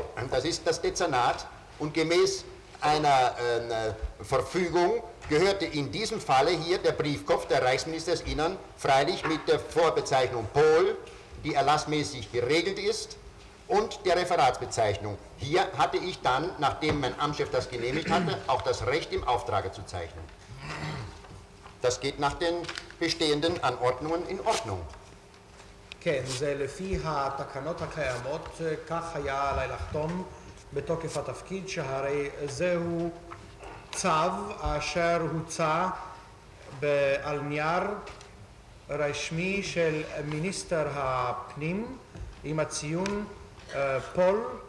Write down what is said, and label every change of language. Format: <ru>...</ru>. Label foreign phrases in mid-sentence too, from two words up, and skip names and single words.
<de>Das ist das Dezernat und gemäß einer Verfügung gehörte in diesem Falle hier der Briefkopf der Reichsminister des Innern, freilich mit der Vorbezeichnung Pol, die erlassmäßig geregelt ist, und der Referatsbezeichnung. Hier hatte ich dann, nachdem mein Amtschef das genehmigt hatte, auch das Recht im Auftrage zu zeichnen. Das geht nach den bestehenden Anordnungen in Ordnung.</de> <he>כן, זה לפי התקנות הקיימות, כך היה עליי לחתום בתוקף התפקיד, שהרי זהו צו אשר הוצא על נייר רשמי של מיניסטר הפנים עם הציון פול</he>